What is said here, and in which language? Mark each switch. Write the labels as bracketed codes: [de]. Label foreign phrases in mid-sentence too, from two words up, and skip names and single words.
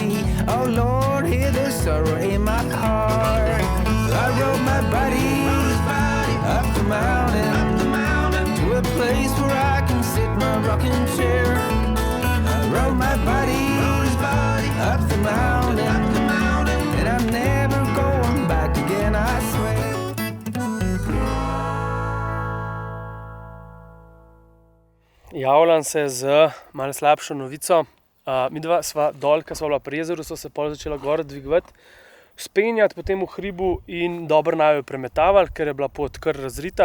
[en] Oh Lord, hear the body up the mountain to a place where I can sit my rocking chair. I rode my body up the mountain, and I'm never going back again, I swear. [sl] Javljam se z malo slabšo novico. Midva sva dol, ko sva bila pri jezeru, so se pol začela gor dvigovati, spenjati po tem hribu in dobro naju premetavali, ker je bila pot kar razrita.